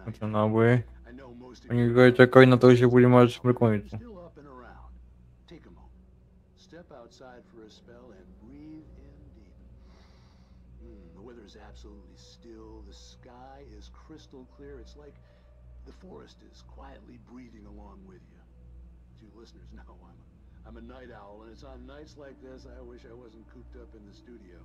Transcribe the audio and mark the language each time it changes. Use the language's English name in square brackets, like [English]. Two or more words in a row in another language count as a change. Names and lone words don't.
[Slovak] Dokonca náboje. [English] I know most of [Slovak] Oni [English] you [Slovak] aj čakajú na to, že bude mať mrkvonicu. [English] still up and around. Take a moment. Step outside for a spell and breathe in deep. The weather is absolutely still. The sky is crystal clear. It's like the forest is quietly breathing along with you. As you listeners know, I'm a night owl, and it's on nights like this I wish I wasn't cooped up in the studio.